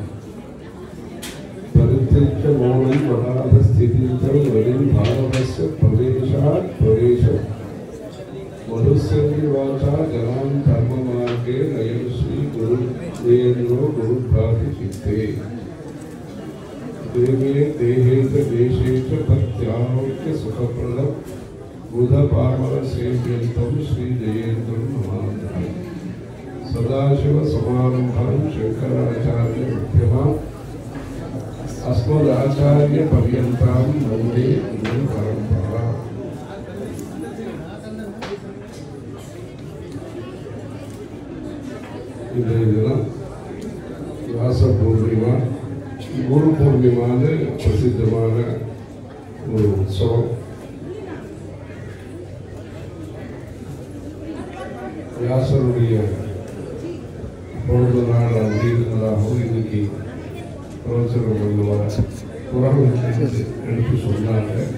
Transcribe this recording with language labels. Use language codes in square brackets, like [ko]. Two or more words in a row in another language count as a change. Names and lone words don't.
[sa] परित्यज्य मौनं वटाधस्थितिं वलिं भारतस्य प्रदेशात् प्रदेशम् मधुस्यवाचा जनां धर्ममार्गे नयन श्री गुरुदेन्द्रो गुरुभाति चित्ते देवे देहेत देशेत भक्त्यारोग्य सुखप्रदं बुधपामर सेव्यन्तं श्री जयेन्द्रं नमामि। सदाशिव समारम्भां शंकराचार्य मध्यमाम् अस्मदाचार्य पर्यन्तां वन्दे गुरु परम्परा। [ta] இன்றைய தினம் வியாச பூர்ணிமா, குரு பூர்ணிமான பிரசித்தமான ஒரு உற்சவம். வியாசருடைய பொழுது நாள் அப்படிங்கிறதாகவும் இன்னைக்கு பிரவச்சனம் பண்ணுவார் புராணத்தை எடுத்து சொன்னாங்க.